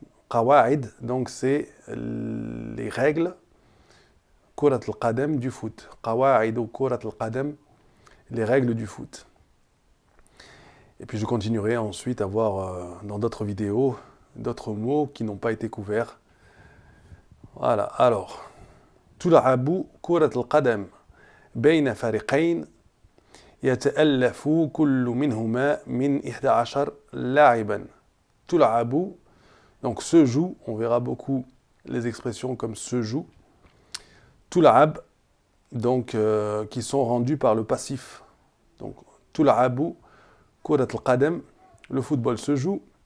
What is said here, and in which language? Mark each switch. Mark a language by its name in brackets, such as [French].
[French] Qawa'id, donc c'est les règles Kurat al-Qadam du foot. Qawa'idu Kurat al-Qadam, les règles du foot. Et puis je continuerai ensuite à voir dans d'autres vidéos d'autres mots qui n'ont pas été couverts. Voilà, alors. [Arabic] تلعب كرة القدم بين فريقين يتألف كل منهما من 11 لاعبا. [French] تلعب, donc se joue, on verra beaucoup les expressions comme se joue. Tul'ab, donc qui sont rendus par le passif. Donc tul'abu kurat al-qadam, le football se joue.